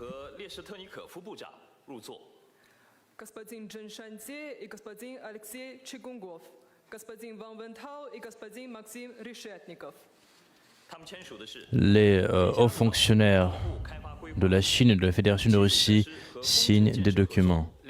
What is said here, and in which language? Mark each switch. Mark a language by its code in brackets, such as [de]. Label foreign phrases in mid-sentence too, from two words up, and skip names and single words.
[ru] Господин Чжэн Шаньце и господин Алексей Чигунгов, господин Ван Вентау и господин Максим Решетников. [fr] Les hauts fonctionnaires de la Chine et de la Fédération de Russie signent des documents.